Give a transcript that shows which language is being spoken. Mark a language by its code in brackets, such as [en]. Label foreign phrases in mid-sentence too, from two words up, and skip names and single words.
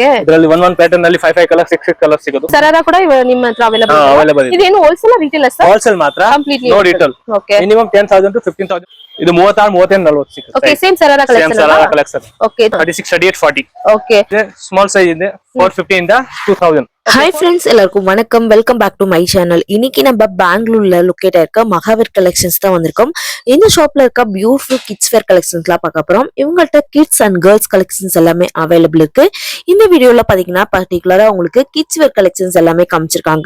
[kn] ಇದರಲ್ಲಿ 1 ಪ್ಯಾಟರ್ನ್ ನಲ್ಲಿ 5 ಕಲರ್ 6 ಕಲರ್ ಸಿಗೋದು. ಸರಾರಾ ಕೂಡ ನಿಮ್ಮ ಹತ್ರ ಅವೈಲೇಬಲ್ ಇದೆ. ಇದೇನು [en] wholesale retail [kn] ಸರ್? ಹೋಲ್ಸೇಲ್ ಮಾತ್ರ, [en] no retail. [kn] ಓಕೆ ಮಿನಿಮಮ್ 10,000 to 15,000. ಇದು 36 38 40 ಸಿಗುತ್ತೆ. [en] okay same sharara collection. same sharara collection. ಓಕೆ 36 38 40. ಓಕೆ small size [kn] ಇದೆ 450 ಇಂದ 2000. [en] hi friends, [ta] எல்லாருக்கும் வணக்கம். [en] welcome back to my channel. [ta] இன்னைக்கு நம்ம பெங்களூர்ல லொக்கேட் ஆயிருக்க மகாவீர் கலெக்ஷன்ஸ் தான் வந்திருக்கோம். இந்த ஷாப்ல இருக்க [en] beautiful kids wear collections [ta] பார்க்க போறோம். இவங்கள்ட்ட [en] kids and girls collections [ta] எல்லாமே அவைலபிள் இருக்கு. இந்த வீடியோல பாத்தீங்கன்னா பர்டிகுலரா உங்களுக்கு [en] kids wear collections [ta] எல்லாமே காமிச்சிருக்காங்க.